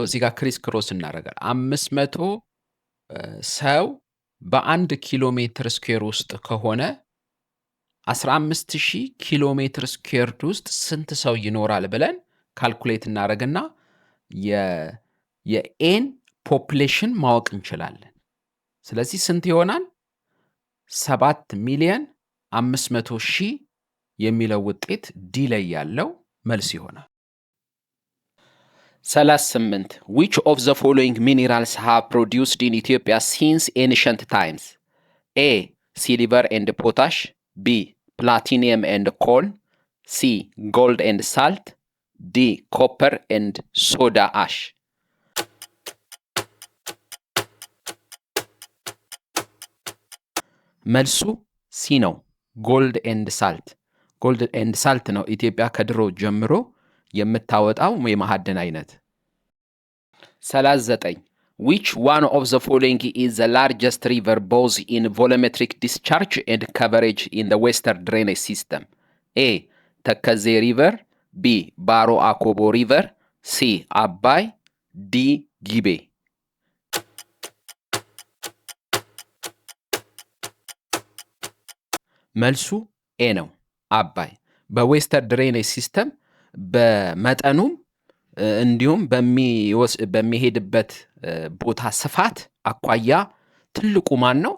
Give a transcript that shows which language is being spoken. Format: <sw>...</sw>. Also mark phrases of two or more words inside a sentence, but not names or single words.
<am>እዚህ ጋር</am> <en>criss cross</en> <am>እናደርጋለን። 500 ሰው በ1</am> <en>kilometer square</en> <am>ውስጥ ከሆነ 15,000</am> <en>kilometer square</en> <am>ውስጥ ስንት ሰው ይኖራል ብለን ካልኩሌት እናደርግና የኤን ፖፕሌሽን ማወቅ እንችላለን። ስለዚህ ስንት ይሆናል?</am> <en>7,500,000</en> <am>የሚለው ውጤት ዲ ላይ ያለው መልስ ይሆናል።</am> <en>38 which of the following minerals have produced in Ethiopia since ancient times? A silver and potash, B platinum and coal, C gold and salt, D copper and soda ash.</en> <am>መልሱ ሲ ነው።</am> <en>gold and salt። gold and salt</en> <am>ነው ኢትዮጵያ ከድሮ ጀምሮ የምታወጣው የማዕድን አይነት።</am> <en>39 which one of the following is the largest river both in volumetric discharge and coverage in the western drainage system?</en> <am>A ተከዜ river, B ባሮ አኮቦ river, C አባይ, D ጊቤ። መልሱ ኤ ነው፣ አባይ።</am> <en>በwestern drainage system</en> <am>በመጠኑም እንዲሁም በሚሄድበት ቦታ ስፋት አኳያ ትልቁ ማን ነው?</am>